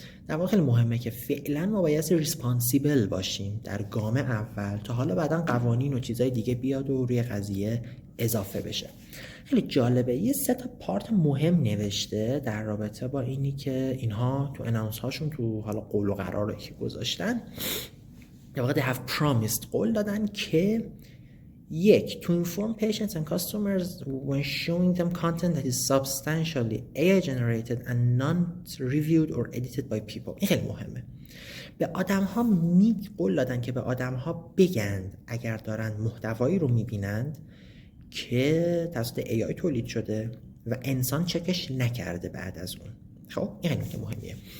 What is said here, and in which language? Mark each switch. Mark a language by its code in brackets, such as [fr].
[fa] در واقع خیلی مهمه که فعلا ما بایستی ریسپانسیبل باشیم در گام اول تا حالا بعدا قوانین و چیزای دیگه بیاد و روی قضیه اضافه بشه. خیلی جالبه، یه 3 تا پارت مهم نوشته در رابطه با اینی که اینها تو اناونس هاشون تو حالا قول و قرار که گذاشتن، در واقع [en] they have promised، [fa] قول دادن که 1. [en] To inform patients and customers when showing them content that is substantially AI generated and not reviewed or edited by people. [fa] این خیلی مهمه. به آدم ها قول دادن که به آدم ها بگند اگر دارن محتوایی رو میبینند که توسط AI تولید شده و انسان چکش نکرده بعد از اون. خب این خیلی نکته مهمیه.